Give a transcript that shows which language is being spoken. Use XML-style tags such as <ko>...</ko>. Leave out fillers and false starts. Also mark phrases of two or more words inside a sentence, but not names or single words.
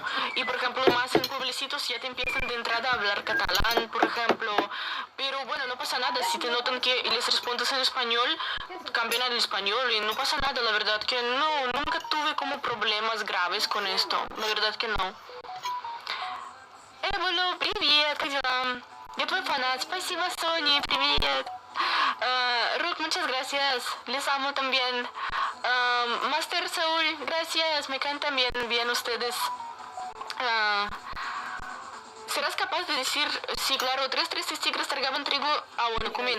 <es>Y por ejemplo, más en pueblecitos ya te empiezan de entrada a hablar catalán, por ejemplo. Pero bueno, no pasa nada. Si te notan que les respondes en español, cambian al español y no pasa nada. La verdad que no, nunca tuve como problemas graves con esto. La verdad que no.</es> <ru>Эволю, привет, как дела? Я твой фанат, спасибо, Сони, привет.</ru> <es>Ruth, muchas gracias, les amo también. Master Soul, gracias, me caen también bien ustedes. ¿Serás capaz de decir, sí, claro, 3 tristes tigres tragaban trigo a un comín?</es>